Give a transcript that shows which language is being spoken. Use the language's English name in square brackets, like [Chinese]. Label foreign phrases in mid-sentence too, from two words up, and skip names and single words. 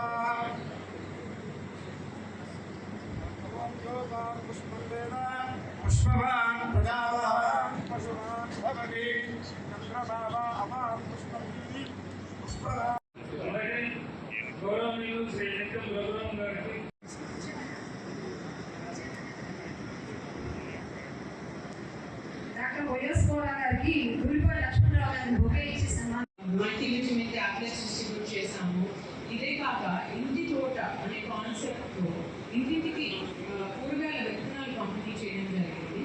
[Sanskrit] पुष्पवान् प्रजावान् पशुवान् भवति चन्द्रभावा अपां पुष्पं पुष्पवान्. [Telugu] गौरवनीयुలు శ్రీ నెట్టెం రఘురాం గారికి డాక్టర్ వైఎస్ కోరా గారికి గురిపల్లి లక్ష్మణరావు గారిని బొకే ఇచ్చి సన్మానం [English] multivitamin tablets distribute [Telugu] చేశాము. ఇదే కాక ఇంటి తోట అనే కాన్సెప్ట్తో ఇంటింటికి కూరగాయల విత్తనాలు పంపిణీ చేయడం జరిగింది.